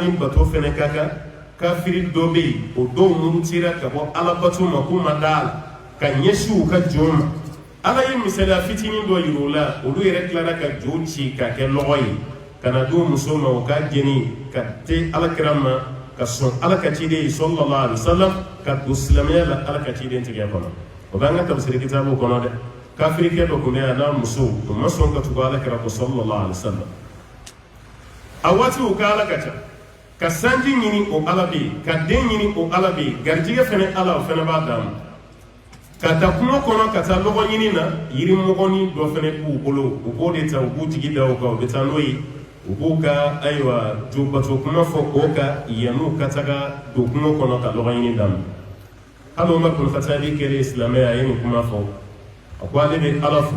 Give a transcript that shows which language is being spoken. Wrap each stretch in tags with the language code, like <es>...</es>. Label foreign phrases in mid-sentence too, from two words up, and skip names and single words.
<bm>ni bato fana ka kan kafiri dɔ bɛ yen o dɔw murutira ka bɔ ala bato ma k'u ma da la ka ɲɛsin u ka jɔn ma ala ye misaliya fitinin dɔ yira o la olu yɛrɛ tilara ka jo ci ka kɛ lɔgɔ ye ka na d'o muso ma o ka jeni ka te alakira ma ka sɔn ala ka ciden ye</bm> <ar>sallallahu alaihi wasallam</ar> <bm>ka don silamɛya la ala ka ciden tigɛ kɔnɔ o b'an ka tafsiri kitabu kɔnɔ dɛ kafirikɛ dɔ kun bɛ yan n'a muso o ma sɔn ka tugu alakira ko</bm> <ar>sallallahu alaihi wasallam</ar> <bm>a waati o ka ala ka ca ka sanji ɲini o ala bɛ yen ka den ɲini o ala bɛ yen garijɛgɛ fɛnɛ ala o fɛnɛ b'a d'a ma ka taa kungo kɔnɔ ka taa lɔgɔ ɲini na yirimɔgɔnin dɔ fɛnɛ b'u bolo u b'o de ta u b'u jigi da o kan u bɛ taa n'o ye u b'u ka ayiwa jobato kuma fɔ o kan yan'u ka taga don kungo kɔnɔ ka lɔgɔ ɲini daminɛ hali Umar bin Khattab kɛra silamɛya a ye nin kuma fɔ a ko ale bɛ ala fo</bm>